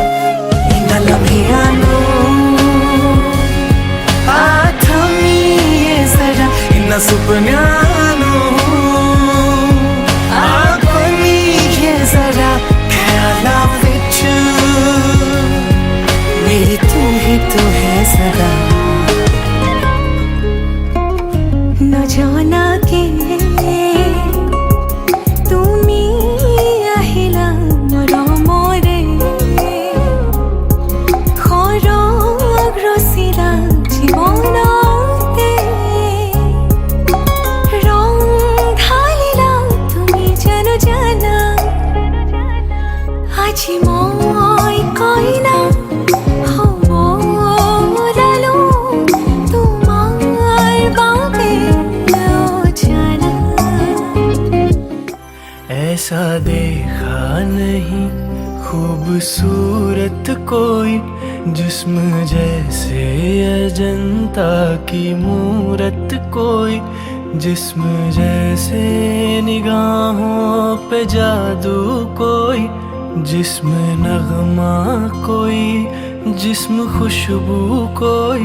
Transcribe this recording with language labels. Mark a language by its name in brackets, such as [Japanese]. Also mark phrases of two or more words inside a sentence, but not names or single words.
[Punjabi] ਇਨ੍ਹਾਂ ਲਮਹਿਆਂ ਨੂੰ ਆ ਥਮੀਏ ਜ਼ਰਾ, ਇਨ੍ਹਾਂ ਸੁਪਨਿਆਂ ਨੂੰ ਆ ਬਣੀਏ ਜ਼ਰਾ। ਖ਼ਿਆਲਾਂ ਵਿਚ ਮੇਰੀ ਤੂੰ ਹੀ ਤਾਂ ਹੈ ਸਦਾ। [Assamese] নজনাকে তুমি আহিলা মৰমৰে, খৰগ ৰচিলা জীৱনতে, ৰং ঢালিলা তুমি জানো জানা। আজি মই কইনা হ'ব ওলালো, তোমাৰ বাবে অজানা। [Hindi] ऐसा देखा नहीं खूबसूरत कोई, जिस्म जैसे अजंता की मूरत कोई। जिस्म जैसे निगाहों पे जादू कोई, जिस्म नगमा कोई, जिस्म खुशबू कोई।